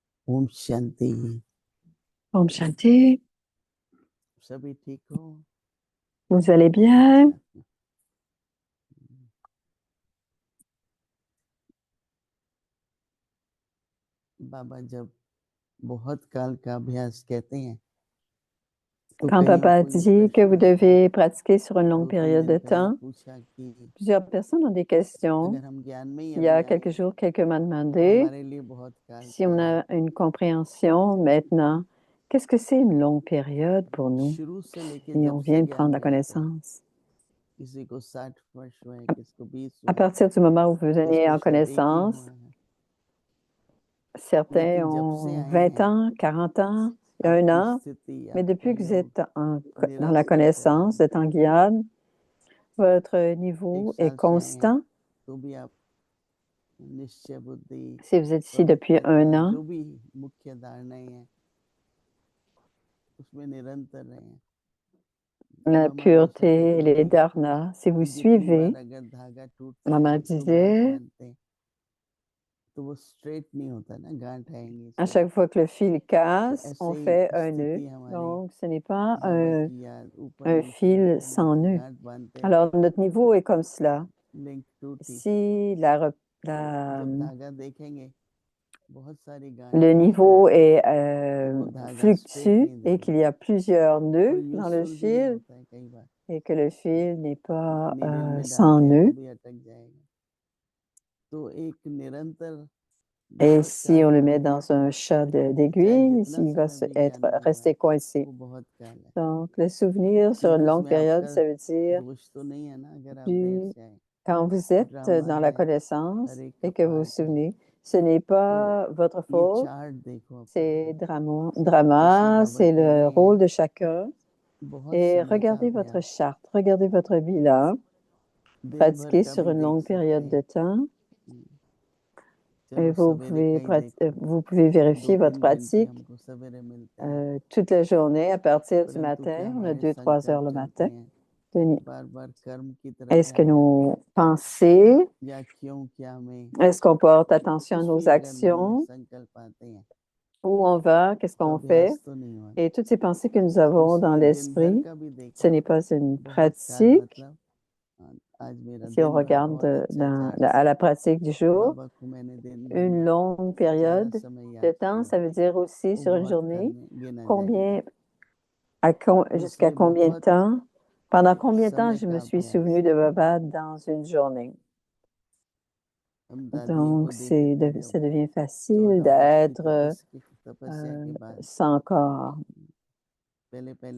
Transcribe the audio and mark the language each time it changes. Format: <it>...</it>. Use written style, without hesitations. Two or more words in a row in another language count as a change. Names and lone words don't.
<hi>ओम शांति। ओम शांति, सभी ठीक हो?</hi> <fr>vous allez bien?</fr> <hi>अच्छा। बाबा जब बहुत काल का अभ्यास कहते हैं तो</hi> <fr>Quand</fr> <hi>कहीं</hi> <fr>papa</fr> <hi>कोई</hi> <fr>dit que vous</fr> <hi>प्रश्न आया,</hi> <fr>devez pratiquer sur une longue 2-3 période</fr> <hi>दिन</hi> <fr>de</fr> <hi>पहले</hi> <fr>temps,</fr> <hi>पूछा कि</hi> <fr>plusieurs personnes ont des questions.</fr> <hi>अगर हम ज्ञान में ही</hi> <fr>Il y</fr> <hi>अभी</hi> <fr>a</fr> <hi>आए</hi> <fr>quelques jours, quelqu'un m'a</fr> <hi>तो</hi> <fr>demandé</fr> <hi>हमारे लिए बहुत काल</hi> <fr>si</fr> <hi>का</hi> <fr>on</fr> <hi>है।</hi> <fr>a une compréhension maintenant. Qu'est-ce que c'est une longue période pour nous</fr> <hi>शुरू से लेके</hi> <fr>si</fr> <hi>जब</hi> <fr>on</fr> <hi>से</hi> <fr>vient de</fr> <hi>ज्ञान</hi> <fr>prendre la</fr> <hi>मिला था,</hi> <fr>connaissance?</fr> <hi>किसी को 60 वर्ष हुए हैं, किसको 20</hi> <fr>À</fr> <hi>हुए हैं,</hi> <fr>partir du moment où vous venez</fr> <hi>किसको</hi> <fr>en</fr> <hi>शायद एक ही</hi> <fr>connaissance,</fr> <hi>हुए हैं,</hi> <fr>certains</fr> <hi>लेकिन जब से</hi> <fr>ont</fr> <hi>आए 20 हैं</hi> <fr>ans, 40 ans, un</fr> <hi>आपकी</hi> <fr>an,</fr> <hi>स्थिति,</hi> <fr>mais</fr> <hi>आपके</hi> <fr>depuis que vous</fr> <hi>योग</hi> <fr>êtes dans la</fr> <hi>निरंतर हो रहे</hi> <fr>connaissance,</fr> <hi>हैं।</hi> <fr>vous êtes en guiade, votre</fr> <hi>एक</hi> <fr>niveau est</fr> <hi>साल से आए हैं</hi> <fr>constant.</fr> <hi>तो भी आप निश्चय बुद्धि,</hi> <fr>Si vous êtes ici depuis un</fr> <hi>पवित्रता,</hi> <fr>an,</fr> <hi>जो भी मुख्य धारणाएं हैं उसमें निरंतर रहे हैं।</hi> <fr>la</fr> <hi>मामा हमेशा कहते</hi> <fr>pureté,</fr> <hi>हैं</hi> <fr>les dharnas, si vous</fr> <hi>कि जितनी</hi> <fr>suivez,</fr> <hi>बार अगर धागा टूटता</hi> <fr>maman</fr> <hi>है तो गांठ</hi> <fr>disait,</fr> <hi>बांधते हैं तो वो स्ट्रेट नहीं होता ना, गांठ आएंगी</hi> <fr>à</fr> <hi>इसमें।</hi> <fr>chaque fois que le fil</fr> <hi>तो</hi> <fr>casse,</fr> <hi>ऐसे</hi> <fr>on fait</fr> <hi>ही</hi> <fr>un nœud.</fr> <hi>स्थिति हमारी,</hi> <fr>Donc, ce n'est pas</fr> <hi>बाबा की याद, ऊपर</hi> <fr>un</fr> <hi>नीचे</hi> <fr>fil</fr> <hi>ऊपर</hi> <fr>sans</fr> <hi>नीचे</hi> <fr>nœud.</fr> <hi>गांठ बांधते हैं,</hi> <fr>Alors, notre niveau est comme cela.</fr> <hi>लिंक टूटी</hi> <fr>Si</fr> <hi>जब धागा देखेंगे बहुत सारी</hi> <fr>le</fr> <hi>गांठें हैं</hi> <fr>niveau est</fr> <hi>तो वो धागा स्ट्रेट</hi> <fr>fluctue</fr> <hi>नहीं</hi> <fr>et qu'il</fr> <hi>दिखेगा,</hi> <fr>y a plusieurs</fr> <hi>वो</hi> <fr>nœuds dans le</fr> <hi>यूजफुल भी नहीं</hi> <fr>fil</fr> <hi>होता है कई बार।</hi> <fr>et que le fil n'est pas</fr> <hi>नीडल में</hi> <fr>sans</fr> <hi>डालते हैं तो</hi> <fr>nœud,</fr> <hi>भी अटक जाएगा। तो एक निरंतर</hi> <fr>et</fr> <hi>बहुत</hi> <fr>si</fr> <hi>काल</hi> <fr>on le</fr> <hi>का</hi> <fr>met</fr> <hi>अभ्यास</hi> <fr>dans</fr> <hi>है,</hi> <fr>un chat</fr> <hi>चाहे</hi> <fr>d'aiguille,</fr> <hi>जितना</hi> <fr>il va</fr> <hi>समय भी ज्ञान</hi> <fr>être</fr> <hi>में हुआ है</hi> <fr>resté coincé.</fr> <hi>वो बहुत काल है।</hi> <fr>Donc, le souvenir sur une</fr> <hi>क्योंकि</hi> <fr>longue</fr> <hi>उसमें</hi> <fr>période,</fr> <hi>आपका</hi> <fr>ça veut dire</fr> <hi>दोष तो नहीं है ना, अगर आप देर</hi> <fr>du,</fr> <hi>से आए।</hi> <fr>quand vous êtes</fr> <hi>ड्रामा</hi> <fr>dans la</fr> <hi>है,</hi> <fr>connaissance</fr> <hi>हर एक का</hi> <fr>et que vous vous</fr> <hi>पार्ट है।</hi> <fr>souvenez, ce n'est</fr> <hi>तो</hi> <fr>pas votre</fr> <hi>ये</hi> <fr>faute,</fr> <hi>चार्ट देखो अपना,</hi> <fr>c'est</fr> <hi>जैसे</hi> <fr>drama,</fr> <hi>बाबा</hi> <fr>c'est</fr> <hi>कह</hi> <fr>le</fr> <hi>रहे हैं</hi> <fr>rôle de chacun.</fr> <hi>बहुत</hi> <fr>Et</fr> <hi>समय का</hi> <fr>regardez votre</fr> <hi>अभ्यास,</hi> <fr>charte, regardez votre bilan,</fr> <hi>दिन भर</hi> <fr>pratiquez</fr> <hi>का</hi> <fr>sur</fr> <hi>भी</hi> <fr>une</fr> <hi>देख</hi> <fr>longue</fr> <hi>सकते</hi> <fr>période de</fr> <hi>हैं।</hi> <fr>temps et</fr> <hi>चलो सवेरे का ही देखो,</hi> <fr>vous pouvez vérifier votre</fr> <hi>2-3 घंटे</hi> <fr>pratique</fr> <hi>हमको सवेरे मिलते हैं,</hi> <fr>toute la journée à partir du</fr> <hi>परंतु क्या</hi> <fr>matin. On a</fr> <hi>हमारे</hi> <fr>2-3 heures</fr> <hi>संकल्प</hi> <fr>le</fr> <hi>चलते</hi> <fr>matin.</fr> <hi>हैं Denis, बार बार कर्म की तरफ</hi> <fr>est-ce que</fr> <hi>ध्यान जाते</hi> <fr>nos</fr> <hi>हैं,</hi> <fr>pensées,</fr> <hi>या क्यों क्या में,</hi> <fr>est-ce qu'on porte attention à</fr> <hi>कुछ</hi> <fr>nos</fr> <hi>भी अगर मन में</hi> <fr>actions,</fr> <hi>संकल्प आते हैं</hi> <fr>où on va, qu'est-ce</fr> <hi>तो</hi> <fr>qu'on fait?</fr> <hi>अभ्यास तो नहीं हुआ ना।</hi> <fr>Et toutes ces pensées que nous</fr> <hi>तो</hi> <fr>avons dans</fr> <hi>इसलिए दिन भर</hi> <fr>l'esprit,</fr> <hi>का भी</hi> <fr>ce</fr> <hi>देखें।</hi> <fr>n'est pas une</fr> <hi>बहुत काल</hi> <fr>pratique.</fr> <hi>मतलब आज मेरा</hi> <fr>Si on</fr> <hi>दिन भर</hi> <fr>regarde</fr> <hi>बहुत अच्छा</hi> <fr>à</fr> <hi>चार्ट</hi> <fr>la</fr> <hi>से</hi> <fr>pratique du jour,</fr> <hi>बाबा को मैंने दिन भर</hi> <fr>une</fr> <hi>में</hi> <fr>longue</fr> <hi>ज़्यादा</hi> <fr>période</fr> <hi>समय</hi> <fr>de</fr> <hi>याद</hi> <fr>temps,</fr> <hi>किया,</hi> <fr>ça veut dire aussi</fr> <hi>वो</hi> <fr>sur une</fr> <hi>बहुत काल</hi> <fr>journée,</fr> <hi>में गिना जाएगा।</hi> <fr>combien,</fr> <hi>तो</hi> <fr>jusqu'à</fr> <hi>इसलिए</hi> <fr>combien de</fr> <hi>बहुत</hi> <fr>temps, pendant combien de temps</fr> <hi>समय</hi> <fr>je</fr> <hi>का</hi> <fr>me suis</fr> <hi>अभ्यास</hi> <fr>souvenu de Baba dans une journée.</fr> <hi>हम दादी</hi> <fr>Donc,</fr> <hi>को देखे थे</hi> <fr>ça</fr> <hi>जब</hi> <fr>devient facile</fr> <hi>14 वर्ष की</hi> <fr>d'être</fr> <hi>तपस्या के बाद,</hi> <fr>sans corps.</fr> <hi>पहले पहले</hi>